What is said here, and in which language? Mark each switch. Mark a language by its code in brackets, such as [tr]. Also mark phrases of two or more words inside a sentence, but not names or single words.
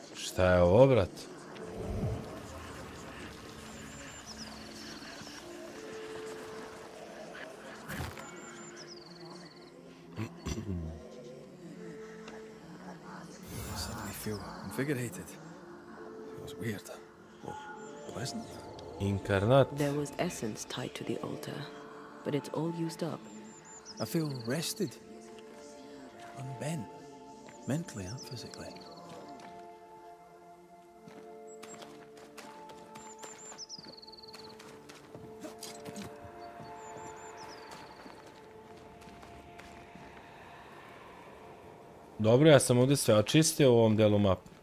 [sr] Šta je ovo, brat? [en] Suddenly feel invigorated. Feels weird. Or pleasant. [sr] Inkarnat. [en] There was essence tied to the altar, but it's all used up. I feel rested. Unbent. Mentally and physically. [sr] Dobro, ja sam ovdje sve očistio u ovom delu mapu.